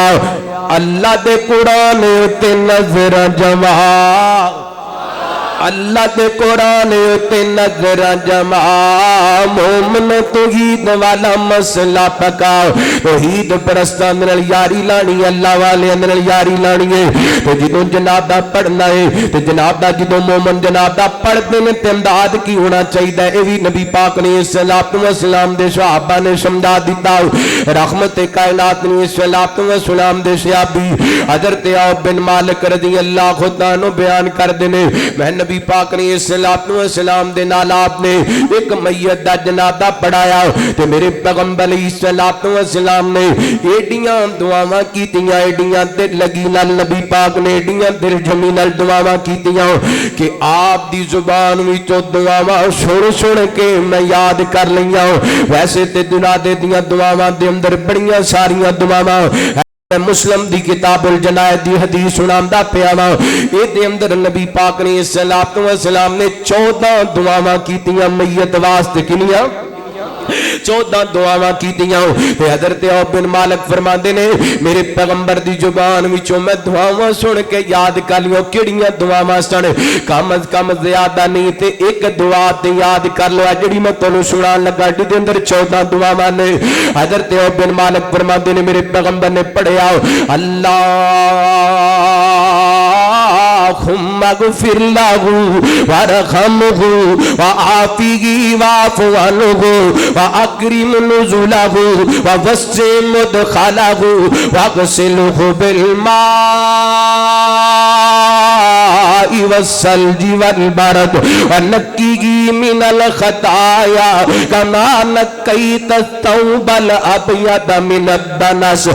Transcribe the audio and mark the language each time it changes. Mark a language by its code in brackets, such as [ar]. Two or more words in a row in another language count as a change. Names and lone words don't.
[pa] اللہ دے قرآن تے نظر جما, اللہ دے قرآن تے نظر جما. مومن توحید والا مسئلہ پکا, توحید پرستاں نال یاری لانی, اللہ والے نال یاری لانی ہے. تو جدوں جنازہ پڑھنا ہے تے جنازہ جدوں مومن جنازہ پڑھدے نے تے انداز کی ہونا چاہیے. اے وی نبی پاک نے [ar] صلوات و سلام [pa] دے صحابہ نے سمجھا دیتا. رحمت کائنات نے [ar] صلوات و سلام [pa] دے صحابی حضرت عوف بن مالک [ar] رضی اللہ عنہ [pa] بیان کر دینے, میں نبی پاک نے صلوات و سلام دے نال آپ نے ایک میت دا جنازہ پڑھایا تے میرے پیغمبر [ar] علیہ صلوات و سلام [pa] نے ایڈیاں دعاواں کیتیاں, ایڈیاں دل لگی نال نبی پاک نے ایڈیاں دل جمی نال دعاواں کیتیاں کہ آپ دی زبان وچوں دعاواں سن سن کے میں یاد کر لیاں. ویسے تے جنازے دیاں دعاواں دے اندر بڑیاں ساریاں دعاواں, مسلم دی کتاب الجنائز دی حدیث سناندا پیا وا. اے دے اندر نبی پاک نے [ar] صلوات و سلام [pa] نے 14 دعاواں کیتیاں میت واسطے. کنیاں 14 دعاواں کیتیاں. تے حضرت عوف بن مالک فرماندے نے میرے پیغمبر دی زبان وچوں میں دعاواں سن کے یاد کر لیو. کیڑیاں دعاواں سن, کم از کم زیادہ نہیں تے ایک دعا تے یاد کر لو جڑی میں تانوں سنان لگا. دے اندر 14 دعاواں نے. حضرت عوف بن مالک فرماندے نے میرے پیغمبر نے پڑھیا اللہ [ar] اللہم اغفر لہ وارحمہ وعافہ واعف عنہ واکرم نزلہ ووسع مدخلہ واغسلہ بالماء والثلج والبرد ونقہ من الخطایا کما نقیت الثوب الابیض من الدنس.